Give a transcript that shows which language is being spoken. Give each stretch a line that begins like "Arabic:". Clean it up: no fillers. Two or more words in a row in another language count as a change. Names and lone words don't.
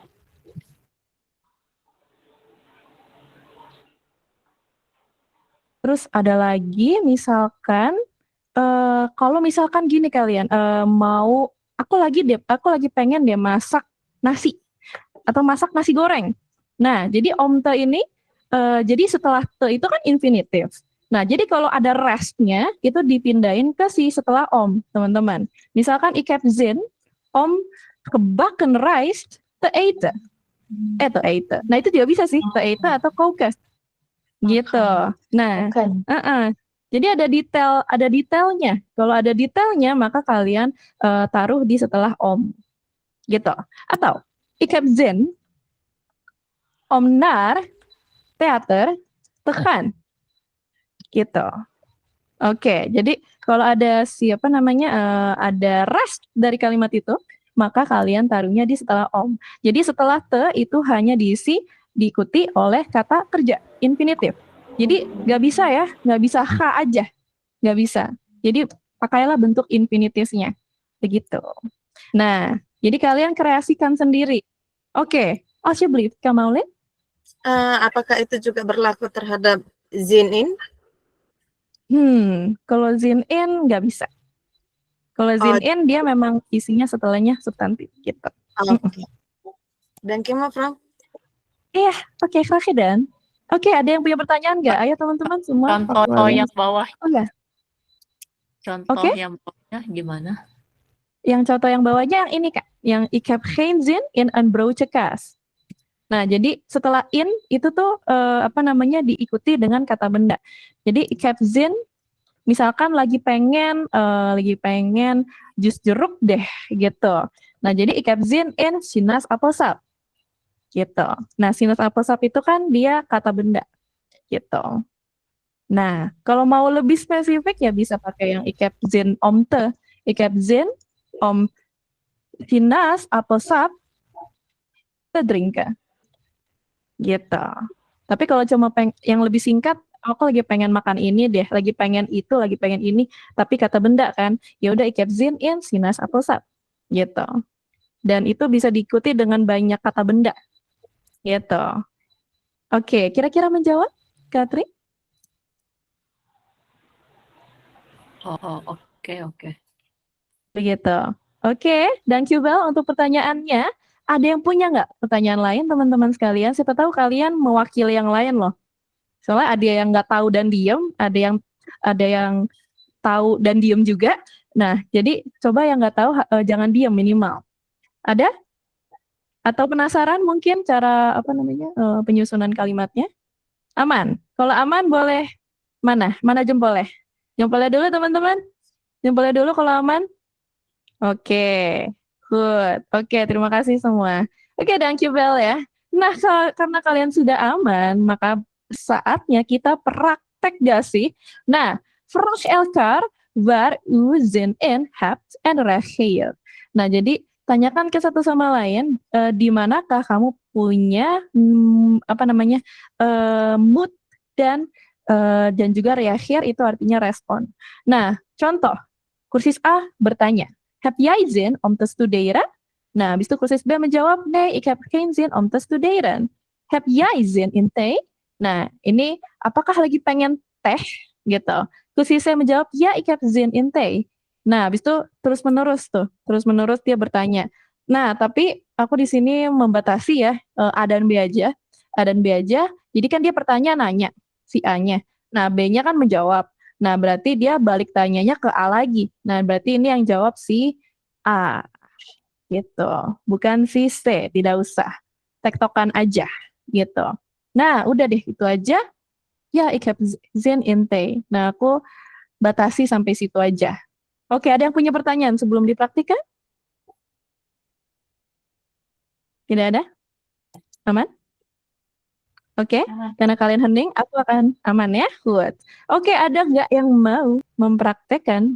Indonesian: Terus ada lagi misalkan kalau misalkan gini kalian aku lagi pengen deh masak nasi atau masak nasi goreng. Nah, jadi
Dutch: om te
Indonesian: ini jadi setelah te itu kan infinitive. Nah, jadi kalau ada restnya itu dipindahin ke si setelah om, teman-teman.
Dutch: Misalkan ik heb zin om gebakken rijst te eten. Te eten.
Indonesian: Nah, itu juga bisa sih,
Dutch: te eten atau koken.
Indonesian: Gitu. Nah, jadi ada detailnya. Kalau ada detailnya, maka kalian taruh di setelah om. Gitu.
Dutch: Atau ik heb zin om naar theater te gaan.
Indonesian: Gitu. Oke, jadi kalau ada ada rest dari kalimat itu, maka kalian taruhnya di setelah om. Jadi setelah te itu hanya diikuti oleh kata kerja infinitive. Jadi nggak bisa h aja, nggak bisa. Jadi pakailah bentuk infinitive-nya, begitu. Nah, jadi kalian kreasikan sendiri. Oke, alsjeblieft, Kamaulin. Apakah itu juga berlaku terhadap
Dutch: zin in?
Indonesian: Kalau
Dutch: zin in
Indonesian: nggak bisa. Kalau
Dutch: zin in
Indonesian: dia memang isinya setelahnya substantif gitu. Oke. Dan Mevrouw? Iya, oke,
Dutch: graag gedaan.
Indonesian: Oke, ada yang punya pertanyaan nggak? Ayo teman-teman semua. Contoh yang bawah. Enggak. Contoh yang bawahnya gimana? Yang contoh yang bawahnya yang ini Kak.
Dutch: Yang ik heb geen zin in een broodje kaas.
Indonesian: Nah, jadi setelah in itu tuh diikuti dengan kata benda.
Dutch: Jadi ik heb zin,
Indonesian: misalkan lagi pengen jus jeruk deh gitu.
Dutch: Nah, jadi ik heb zin in sinaasappelsap.
Indonesian: Gitu. Nah, sinaasappelsap itu kan dia kata benda. Gitu. Nah, kalau mau lebih spesifik ya bisa pakai yang
Dutch: ik heb zin om te. Ik heb zin om sinaasappelsap te drinken.
Indonesian: Gitu. Tapi kalau cuma yang lebih singkat, aku lagi pengen makan ini deh, lagi pengen itu, lagi pengen ini, tapi kata benda kan, ya udah
Dutch: ik heb zin in sinaasappelsap.
Indonesian: Gitu. Dan itu bisa diikuti dengan banyak kata benda. Gitu. Oke, kira-kira menjawab, Katri? Oke. Begitu. Oke,
English: thank you
Indonesian: Bel untuk pertanyaannya. Ada yang punya nggak pertanyaan lain teman-teman sekalian? Siapa tahu kalian mewakili yang lain loh. Soalnya ada yang nggak tahu dan diem, ada yang tahu dan diem juga. Nah, jadi coba yang nggak tahu jangan diem minimal. Ada? Atau penasaran mungkin cara penyusunan kalimatnya? Aman. Kalau aman boleh mana? Mana jempolnya? Jempolnya dulu teman-teman. Jempolnya dulu kalau aman. Oke, good. Oke, terima kasih semua. Oke,
English: thank you Bel ya.
Indonesian: Nah, karena kalian sudah aman, maka saatnya kita praktek gak sih? Nah,
Dutch: vraag elkaar waar u zin in hebt en reageer.
Indonesian: Nah, jadi tanyakan ke satu sama lain, di manakah kamu punya mood dan juga reageer itu artinya respon. Nah, contoh, kursus A bertanya,
Dutch: heb jij zin om te studeren?
Indonesian: Nah, habis itu kursus B menjawab,
Dutch: nee, ik heb geen zin om te studeren. Heb jij zin in thee?
Indonesian: Nah, ini apakah lagi pengen teh? Gitu. Kursus C menjawab, ya,
Dutch: ik heb zin in thee.
Indonesian: Nah, habis itu terus-menerus dia bertanya. Nah, tapi aku di sini membatasi ya, A dan B aja. A dan B aja, jadi kan dia nanya, si A-nya. Nah, B-nya kan menjawab. Nah, berarti dia balik tanyanya ke A lagi. Nah, berarti ini yang jawab si A. Gitu. Bukan si C, tidak usah. Tektokan aja. Gitu. Nah, udah deh, itu aja. Ya,
Dutch: ik heb zin in thee.
Indonesian: Nah, aku batasi sampai situ aja. Oke, ada yang punya pertanyaan sebelum dipraktikkan? Tidak ada? Aman? Oke, karena kalian hening, aku akan aman ya. Good. Oke, ada nggak yang mau mempraktekkan?